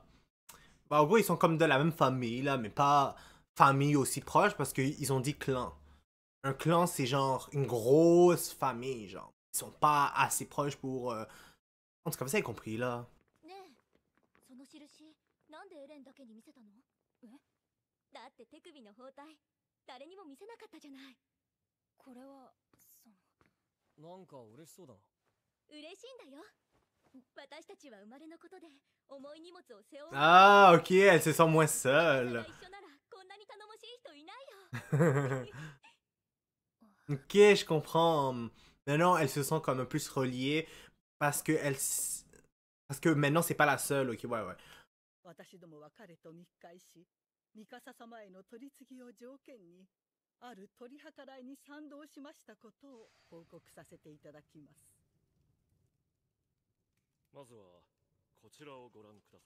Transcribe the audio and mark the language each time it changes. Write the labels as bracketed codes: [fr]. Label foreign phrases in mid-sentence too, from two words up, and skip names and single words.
[fr] Bah, en gros, ils sont comme de la même famille, là, mais pas famille aussi proche parce qu'ils ont dit clan. Un clan, c'est genre une grosse famille, genre. Ils sont pas assez proches pour... En tout cas, vous avez compris, là. [ja] ねえ、その印、なんでエレンだけに見せたの？だって手首の包帯、誰にも見せなかったじゃない。これは、なんか嬉しそうだな。嬉しいんだよ。私たちは生まれのことで重い荷物を背負う。 [fr] Ah, ok, elle se sent moins seule. [ja] 一緒ならこんなに頼もしい人いないよ。 [fr] Ok, je comprends. Maintenant, elle se sent comme un plus reliée parce que parce que maintenant, c'est pas la seule. Ok, ouais, ouais. [ja] 私どもは彼と密会し、ミカサ様への取り次ぎを条件に、ある取り計らいに賛同しましたことを報告させていただきます。まずはこちらをご覧ください。